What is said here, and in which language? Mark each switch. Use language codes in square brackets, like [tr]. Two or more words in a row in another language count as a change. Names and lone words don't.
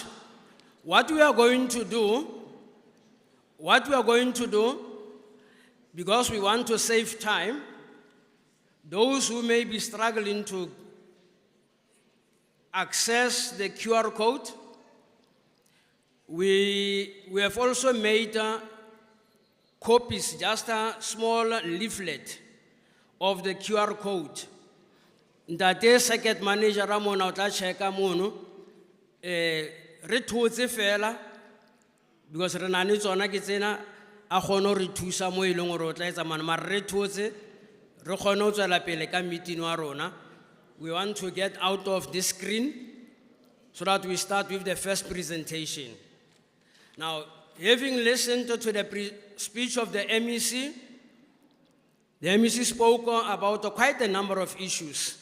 [en] What we are going to do, because we want to save time, those who may be struggling to access the QR code, we have also made copies, just a small leaflet of the QR code. [tn] Ntate circuit manager Ramona o tla checka mono re thotse fela because re na le tsona ke tsena a kgone re thusa mo e leng gore o tla etsa mana mara re thotse re kgone ho tswela pele ka meeting wa rona. [en] We want to get out of this screen so that we start with the first presentation. Now, having listened to the speech of the MEC spoke about quite a number of issues.